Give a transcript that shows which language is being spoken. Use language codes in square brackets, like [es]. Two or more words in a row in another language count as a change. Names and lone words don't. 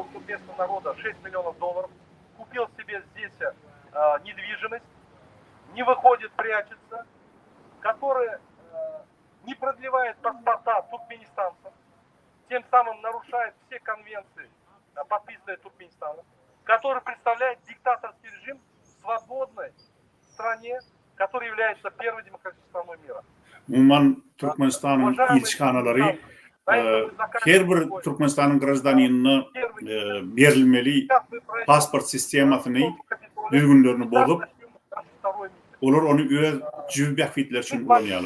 [ru] у туркменского народа $6 миллионов, купил себе здесь недвижимость, не выходит, прячется, который не продлевает паспорта туркменистанцев, тем самым нарушает все конвенции, подписанные Туркменистаном, который представляет диктаторский режим в свободной стране, которая является первой демократической страной мира. [tk] Umuman Türkmenistanyň ilçhanalary her bir Türkmenistanyň grajdanynyna berilmeli pasport sistemasyny düzgünlerini bozup olar onu öz jüb benefitler üçin kullanýarlar.